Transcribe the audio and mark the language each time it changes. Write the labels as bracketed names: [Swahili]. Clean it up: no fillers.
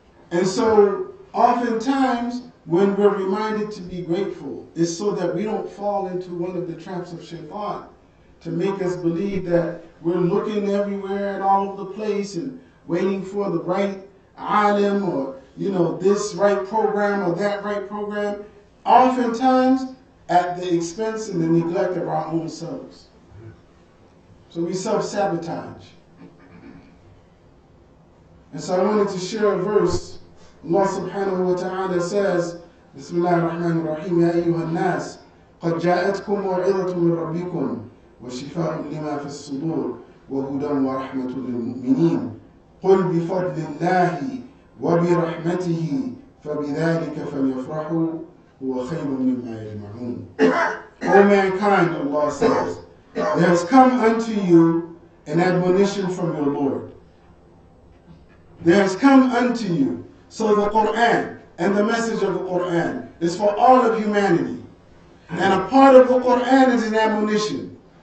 [English] And so oftentimes when we're reminded to be grateful, it's so that we don't fall into one of the traps of shaitan to make us believe that we're looking everywhere and all over the place and waiting for the right alim or, you know, this right program or that right program, oftentimes at the expense and the neglect of our own selves. So we self-sabotage. And so I wanted to share a verse. [Arabic] Allah subhanahu wa ta'ala says, Bismillah ar-Rahman ar-Rahim, Ya ayyuha nas, قَدْ جَاءَتْكُمْ مَوْعِظَةٌ مِّن رَبِّكُمْ وَشِفَاءٌ لِمَا فِي الصُّدُورِ وَهُدًى وَرَحْمَةٌ لِلْمُؤْمِنِينَ قُلْ بِفَضْلِ اللَّهِ وَبِرَحْمَتِهِ فَبِذَلِكَ فَلْيَفْرَحُوا هُوَ خَيْرٌ مِّمَّا يَجْمَعُونَ. [English] O mankind, Allah says, there has come unto you an admonition from your Lord. There has come unto you. So the Quran and the message of the Quran is for all of humanity. And a part of the Quran is an admonition.